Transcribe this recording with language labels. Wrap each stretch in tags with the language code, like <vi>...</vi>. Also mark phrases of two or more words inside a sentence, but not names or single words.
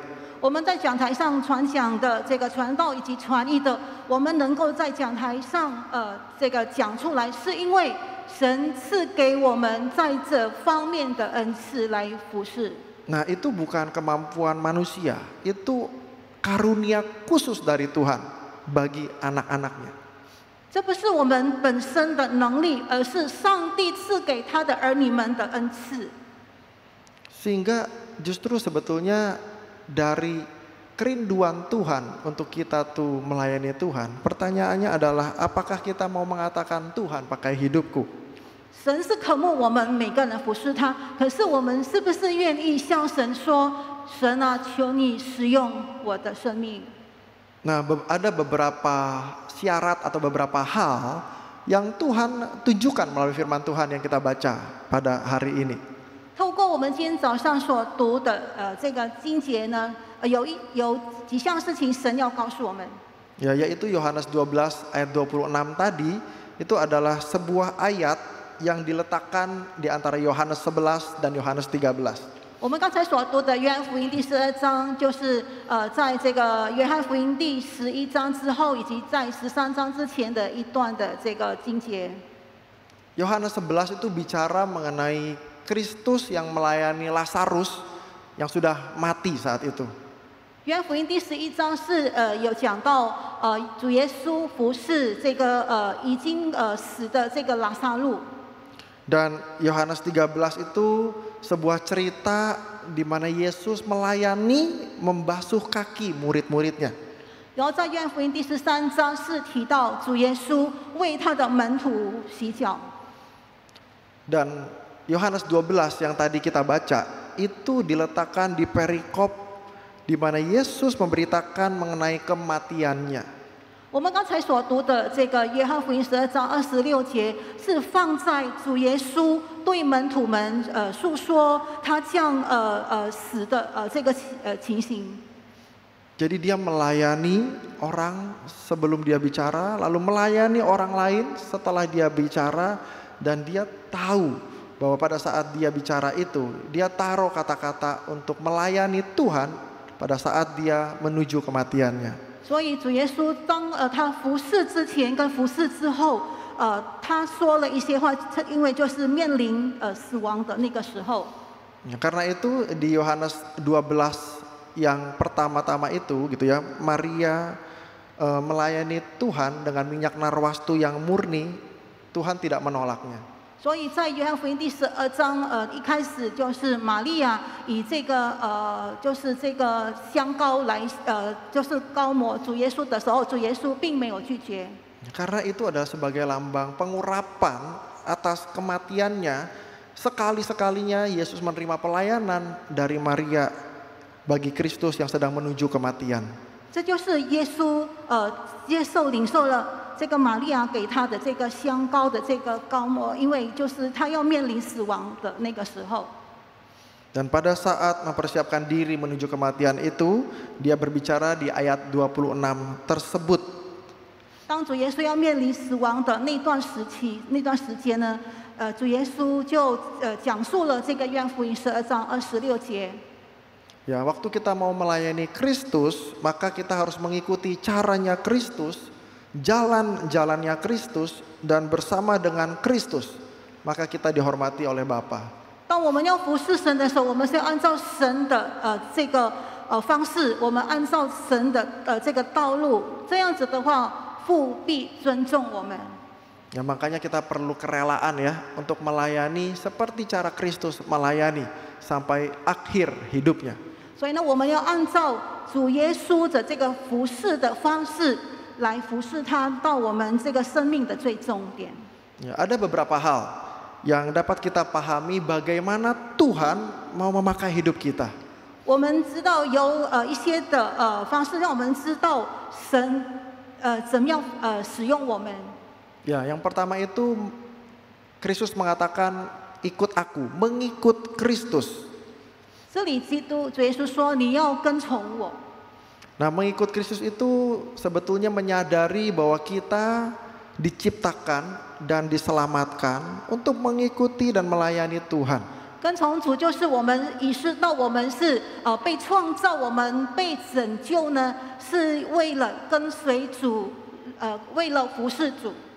<zh>我们在讲台上传讲的这个传道以及传译的，我们能够在讲台上这个讲出来，是因为神赐给我们在这方面的恩赐来服侍。</zh> <id>Nah, itu bukan kemampuan manusia, itu karunia khusus dari Tuhan bagi anak-anaknya.</id> <zh>这不是我们本身的能力，而是上帝赐给他的儿女们的恩赐。</zh> <id>Sehingga justru sebetulnya dari kerinduan Tuhan untuk kita tuh melayani Tuhan, pertanyaannya adalah apakah kita mau mengatakan Tuhan pakai hidupku?</id> <zh>神是渴慕我们每个人服侍他，可是我们是不是愿意向神说：“神啊，求你使用我的生命。”</zh> <id>Nah, ada beberapa syarat atau beberapa hal yang Tuhan tunjukkan melalui firman Tuhan yang kita baca pada hari ini.</id> <zh>透过我们今天早上所读的这个经节呢，有几项事情神要告诉我们。</zh> <id>Ya, yaitu Yohanes 12 ayat 26 tadi itu adalah sebuah ayat yang diletakkan di antara Yohanes 11 dan Yohanes 13.</id> <zh>我们刚才所读的约翰福音第12章，就是在这个约翰福音第11章之后，以及在13章之前的一段的这个经节。</zh> <id>Yohanes 11 itu bicara mengenai Kristus yang melayani Lazarus yang sudah mati saat itu.</id> <zh>约翰福音第11章是有讲到主耶稣服侍这个已经死的这个拉撒路。</zh> <id>Dan Yohanes 13 itu sebuah cerita di mana Yesus melayani membasuh kaki murid-muridnya.</id> <zh>然后在约翰福音第13章是提到主耶稣为他的门徒洗脚。</zh> <id>Dan Yohanes 12 yang tadi kita baca itu diletakkan di perikop di mana Yesus memberitakan mengenai kematiannya.</id> <zh>我们刚才所读的这个约翰福音12章26节，是放在主耶稣对门徒们诉说他将死的这个情形。</zh> <id>Jadi dia melayani orang sebelum dia bicara, lalu melayani orang lain setelah dia bicara, dan dia tahu bahwa pada saat dia bicara itu, dia taruh kata-kata untuk melayani Tuhan pada saat dia menuju kematiannya.</id> <zh>所以主耶稣当他服侍之前跟服侍之后，他说了一些话，因为就是面临死亡的那个时候。</zh> <id>Karena itu di Yohanes 12 yang pertama-tama itu gitu ya, Maria melayani Tuhan dengan minyak narwastu yang murni, Tuhan tidak menolaknya.</id> <zh>所以在约翰福音第12章，一开始就是玛利亚以这个就是这个香膏来就是膏抹主耶稣的时候，主耶稣并没有拒绝。</zh> <id>Karena itu adalah sebagai lambang pengurapan atas kematiannya, sekali-sekalinya Yesus menerima pelayanan dari Maria bagi Kristus yang sedang menuju kematian.</id> <zh>这就是耶稣领受了这个玛利亚给他的这个香膏的这个膏抹，因为就是他要面临死亡的那个时候。</zh> <id>Dan pada saat mempersiapkan diri menuju kematian itu, dia berbicara di ayat 26 tersebut.</id> <zh>当主耶稣要面临死亡的那段时间呢，主耶稣就讲述了这个约翰福音12章26节。</zh> <id>Ya, waktu kita mau melayani Kristus, maka kita harus mengikuti caranya Kristus, jalan-jalannya Kristus, dan bersama dengan Kristus, maka kita dihormati oleh Bapa.</id> <zh>当我们要服侍神的时候，我们是要按照神的这个方式，我们按照神的这个道路，这样子的话，父必尊重我们。</zh> <id>Ya, makanya kita perlu kerelaan ya untuk melayani seperti cara Kristus melayani sampai akhir hidupnya.</id> <zh>所以呢，我们要按照主耶稣的这个服侍的方式来服侍他，到我们这个生命的最终点。</zh> <id>Ya, ada beberapa hal yang dapat kita pahami bagaimana Tuhan mau memakai hidup kita.</id> <zh>我们知道有一些的方式，让我们知道神怎么样使用我们。</zh> <id>Ya, yang pertama itu Kristus mengatakan ikut aku, mengikut Kristus.</id> <zh>这里主耶稣说你要跟从我。</zh> <id>Nah, mengikut Kristus itu sebetulnya menyadari bahwa kita diciptakan dan diselamatkan untuk mengikuti dan melayani Tuhan.</id> <zh>跟从主就是我们意识到我们是被创造，我们被拯救呢，是为了跟随主，为了服侍主。</zh>